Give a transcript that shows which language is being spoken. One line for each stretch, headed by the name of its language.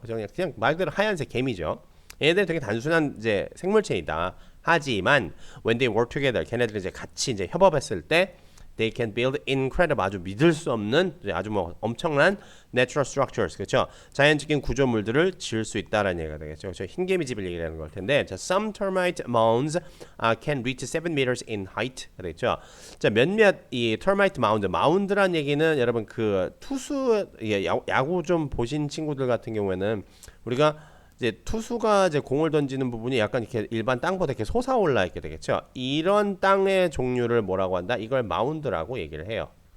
Korean: 그냥 말 그대로 하얀색 개미죠. 얘네들 되게 단순한 이제 생물체이다. 하지만
English: when they work together,
Korean: 걔네들 이제 같이 이제 협업했을 때
English: they can build incredible,
Korean: 아주 믿을 수 없는 아주 뭐 엄청난
English: natural structures,
Korean: 그렇죠? 자연적인 구조물들을 지을 수 있다라는 얘기가 되겠죠. 그렇죠? 흰개미 집을 얘기하는 걸 텐데, 자,
English: some termite mounds can reach 7 meters in height,
Korean: 그랬죠? 자, 몇몇 이 termite mound란 얘기는 여러분 그 투수 야구 좀 보신 친구들 같은 경우에는 우리가 이제 투수가 이제 공을 던지는 부분이 약간 이렇게 일반 땅보다 이렇게 솟아올라 있게 되겠죠. 이런 땅의 종류를 뭐라고 한다? 이걸 마운드라고 얘기를 해요.